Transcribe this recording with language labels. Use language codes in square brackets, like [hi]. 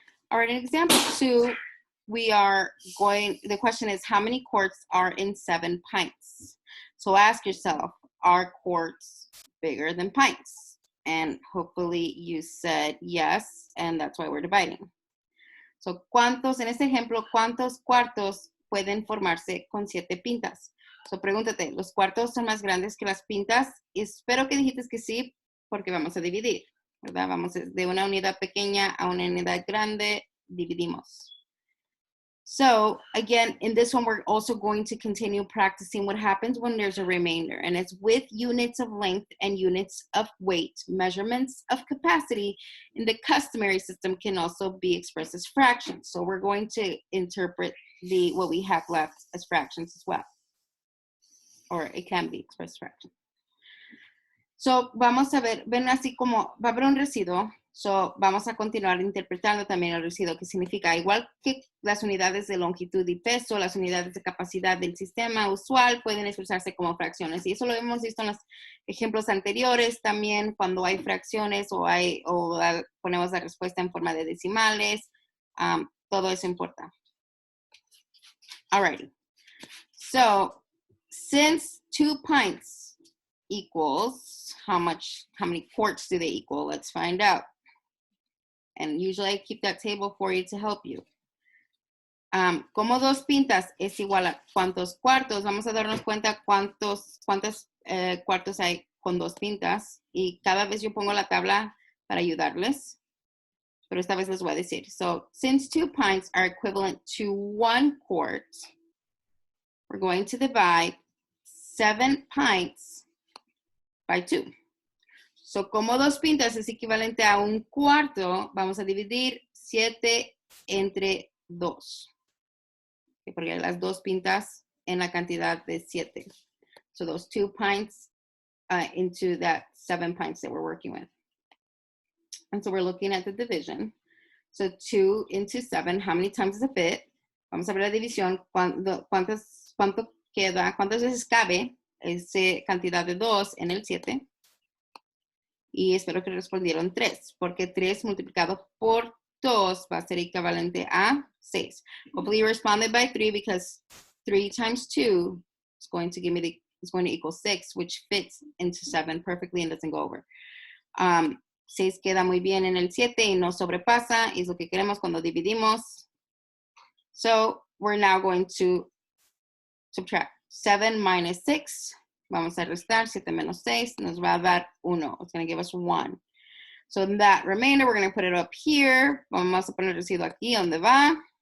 [en] All right, in example 2, the question is, how many quarts are in 7 pints? So ask yourself, are quarts bigger than pints? And hopefully you said yes, and that's why we're dividing. [es] So, en este ejemplo, ¿cuántos cuartos pueden formarse con 7 pintas? So, pregúntate, ¿los cuartos son más grandes que las pintas? Y espero que dijiste que sí, porque vamos a dividir, ¿verdad? Vamos de una unidad pequeña a una unidad grande, dividimos. [en] So, again, in this one, we're also going to continue practicing what happens when there's a remainder. And it's with units of length and units of weight. Measurements of capacity in the customary system can also be expressed as fractions. So we're going to interpret what we have left as fractions as well. Or it can be expressed as fractions. [es] So, vamos a ver, ven así como, va a haber un residuo. So, vamos a continuar interpretando también el residuo, que significa, igual que las unidades de longitud y peso, las unidades de capacidad del sistema usual pueden expresarse como fracciones. Y eso lo hemos visto en los ejemplos anteriores también, cuando hay fracciones o ponemos la respuesta en forma de decimales. Todo eso importa. [en] Alrighty. So, since 2 pints equals, how many quarts do they equal? Let's find out. And usually I keep that table for you to help you. [es] Como 2 pintas es igual a cuántos cuartos, vamos a darnos cuenta cuántos cuartos hay con 2 pintas. Y cada vez yo pongo la tabla para ayudarles. Pero esta vez les voy a decir. [en] So, since 2 pints are equivalent to 1 quart, we're going to divide 7 pints by 2. [es] So, como 2 pintas es equivalente a 1 cuarto, vamos a dividir 7 entre 2. Porque las 2 pintas en la cantidad de 7. [en] So, those 2 pints into that 7 pints that we're working with. And so, we're looking at the division. So, 2 into 7, how many times does it fit? [es] Vamos a ver la división. ¿Cuánto queda? ¿Cuántas veces cabe esa cantidad de 2 en el 7? Y espero que respondieron 3, porque 3 multiplicado por 2 va a ser equivalente a 6. [en] Hopefully you responded by 3, because 3 times 2 is going to equal 6, which fits into 7 perfectly and doesn't go over. [es] 6 queda muy bien en el 7 y no sobrepasa, y es lo que queremos cuando dividimos. [en] So we're now going to subtract 7 minus 6. [es] Vamos a restar 7 menos 6, nos va a dar 1. [en] It's going to give us 1. So that remainder, we're going to put it up here. [es] Vamos a poner el residuo aquí donde va.